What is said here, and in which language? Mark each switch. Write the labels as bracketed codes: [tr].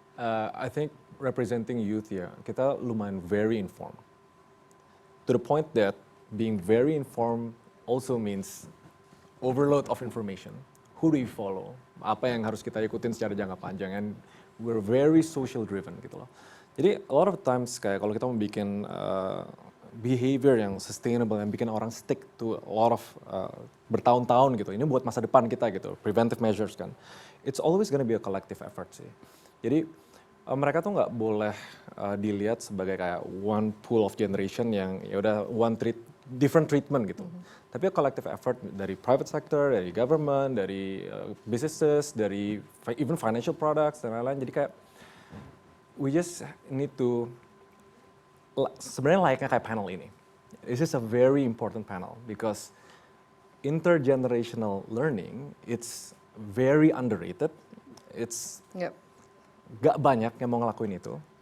[en] I think representing youth ya, kita lumayan very informed. To the point that being very informed also means overload of information. Who do you follow? [id] Apa yang harus kita ikutin secara jangka panjang? And we're very social driven gitu loh. Jadi a lot of times kayak kalau kita mau bikin behavior yang sustainable, yang bikin orang stick to a lot of bertahun-tahun gitu. Ini buat masa depan kita gitu, preventive measures kan. It's always gonna be a collective effort sih. Jadi mereka tuh nggak boleh dilihat sebagai kayak one pool of generation yang ya udah different treatment gitu. Tapi a collective effort dari private sector, dari government, dari businesses, dari even financial products dan lain-lain. Jadi kayak we just need to sebenarnya layaknya kayak panel ini. [en] This is a very important panel because intergenerational learning, it's very underrated. [id] It's gak banyak yang mau ngelakuin itu.